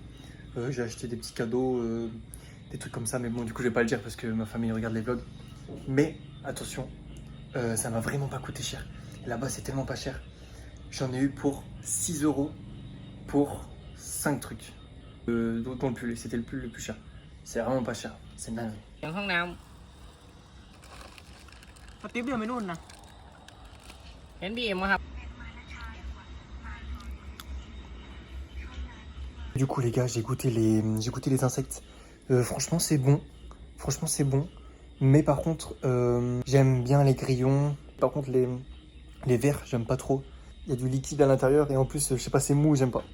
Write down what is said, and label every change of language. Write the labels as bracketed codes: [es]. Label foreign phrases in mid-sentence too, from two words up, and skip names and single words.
[fr] J'ai acheté des petits cadeaux, des trucs comme ça, mais bon, du coup, je vais pas le dire parce que ma famille regarde les vlogs. Mais attention, ça m'a vraiment pas coûté cher. Là-bas, c'est tellement pas cher. J'en ai eu pour 6 euros pour 5 trucs. Dont le pull, c'était le pull le plus cher. C'est vraiment pas cher, c'est dingue. อย่างห้องน้ำสติ๊ปเดินไปนู่นนะเห็นบีเอ็มครับ Du coup les gars, j'ai goûté les insectes. Franchement c'est bon. Franchement c'est bon. Mais par contre, j'aime bien les grillons. Par contre les vers, j'aime pas trop. Il y a du liquide à l'intérieur et en plus, je sais pas, c'est mou, j'aime pas.